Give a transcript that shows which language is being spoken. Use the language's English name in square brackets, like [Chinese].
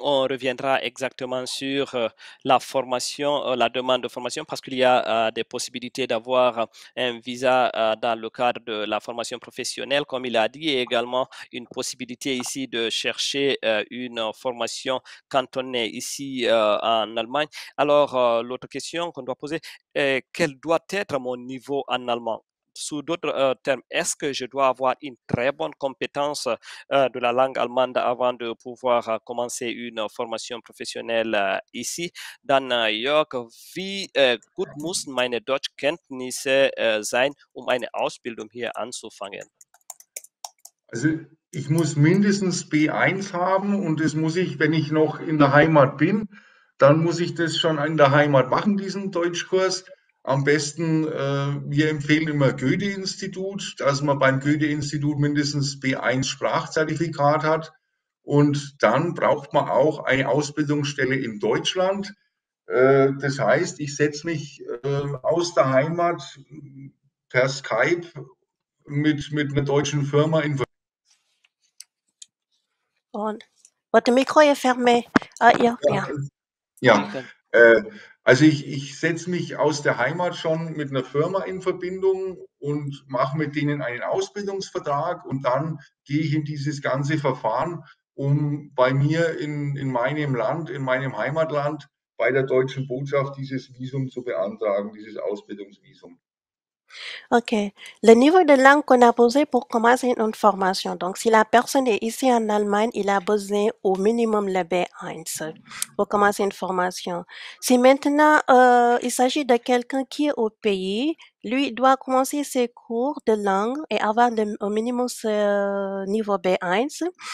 [French] On reviendra exactement sur la formation, la demande de formation, parce qu'il y a des possibilités d'avoir un visa dans le cadre de la formation professionnelle, comme il a dit, et également une possibilité ici de chercher une formation quand on est ici en Allemagne. Alors, l'autre question qu'on doit poser est quel doit être mon niveau en allemand? Sous d'autres termes, est-ce que je dois avoir une très bonne compétence de la langue allemande avant de pouvoir commencer une formation professionnelle ici? [German] Dann, Jörg, wie gut müssen meine Deutschkenntnisse sein, um eine Ausbildung hier anzufangen? Also ich muss mindestens B1 haben und das muss ich, wenn ich noch in der Heimat bin, dann muss ich das schon in der Heimat machen, diesen Deutschkurs. Am besten, wir empfehlen immer Goethe-Institut, dass man beim Goethe-Institut mindestens B1 Sprachzertifikat hat. Und dann braucht man auch eine Ausbildungsstelle in Deutschland. Das heißt, ich setze mich aus der Heimat per Skype mit einer deutschen Firma in [French] Und votre micro est fermé. [German] Ah, ja, ja. Ja, also ich setze mich aus der Heimat schon mit einer Firma in Verbindung und mache mit denen einen Ausbildungsvertrag und dann gehe ich in dieses ganze Verfahren, um bei mir in meinem Land, in meinem Heimatland bei der deutschen Botschaft dieses Visum zu beantragen, dieses Ausbildungsvisum. Ok. [French] Le niveau de langue qu'on a posé pour commencer une formation. Donc, si la personne est ici en Allemagne, il a besoin au minimum le B1 pour commencer une formation. Si maintenant il s'agit de quelqu'un qui est au pays, lui doit commencer ses cours de langue et avoir au minimum ce niveau B1.